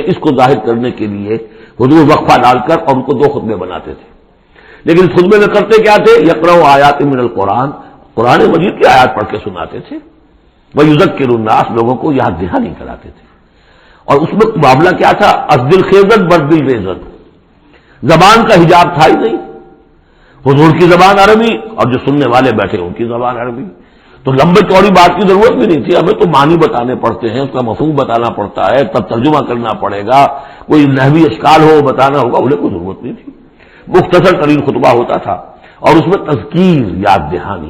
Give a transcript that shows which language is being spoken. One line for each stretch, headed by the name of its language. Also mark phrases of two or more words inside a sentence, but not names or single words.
Urdu: اس کو ظاہر کرنے کے لیے حضور وقفہ ڈال کر اور ان کو 2 خطبے بناتے تھے۔ لیکن اس خطبے میں کرتے کیا تھے؟
Arabic: یقرأ آیات من القرآن،
Urdu: قرآن مجید کی آیات پڑھ کے سناتے تھے،
Arabic: ویذکر الناس،
Urdu: لوگوں کو یاد دہانی کراتے تھے۔ اور اس میں معاملہ کیا تھا؟
Persian: ازدل خیزت بردل ریزت،
Urdu: زبان کا حجاب تھا ہی نہیں، حضور کی زبان عربی اور جو سننے والے بیٹھے ان کی زبان عربی، تو لمبے چوڑی بات کی ضرورت بھی نہیں تھی، ہمیں تو معنی بتانے پڑتے ہیں، اس کا مفہوم بتانا پڑتا ہے، تب ترجمہ کرنا پڑے گا، کوئی نحوی اشکال ہو بتانا ہوگا، انہیں کوئی ضرورت نہیں تھی، مختصر ترین خطبہ ہوتا تھا، اور اس میں تذکیر، یاد دہانی۔